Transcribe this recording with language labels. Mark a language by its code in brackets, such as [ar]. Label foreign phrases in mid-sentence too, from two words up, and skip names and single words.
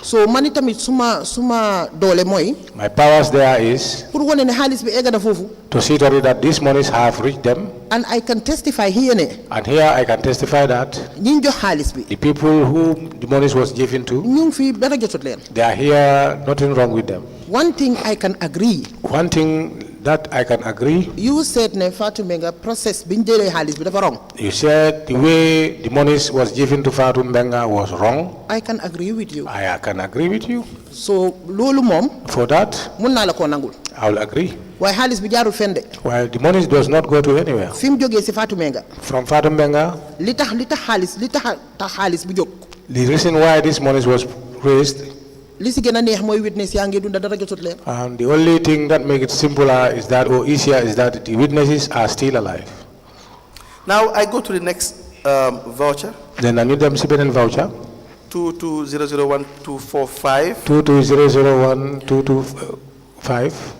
[wo] So mani tamit suma doole moy. [en] My powers there is. [wo] Pour wone ne xaalis bi egg na fofu. [en] To see that these monies have reached them. And I can testify here ne. And here I can testify that. [wo] Ñi jox xaalis bi. [en] The people whom the monies was given to. [wo] Ñu fi dara jotut leen. [en] They are here, nothing wrong with them. One thing I can agree. One thing That I can agree. You said [wo] ne Fatou Mbengue process biñ jëlé xaliss bi dafa wrong. [en] You said the way the money was given to Fatou Mbengue was wrong. I can agree with you. I can agree with you. [wo] So lolu mom [en] for that [wo] mën na la ko nangul. [en] I will agree. [wo] Why xaliss bi jaarul fende? [en] While the money does not go to anywhere. [wo] Fim joggé ci Fatou Mbengue. [en] From Fatou Mbengue. [wo] Li tax xaliss bi jog. [en] The reason why this money was raised. [wo] Li ci gëna neex moy witness ya ngi dunda dara jotut leen. [en] And the only thing that makes it simpler is that, or easier, is that the witnesses are still alive. Now I go to the next voucher. Then I need them to voucher. 22001-245. 22001-225.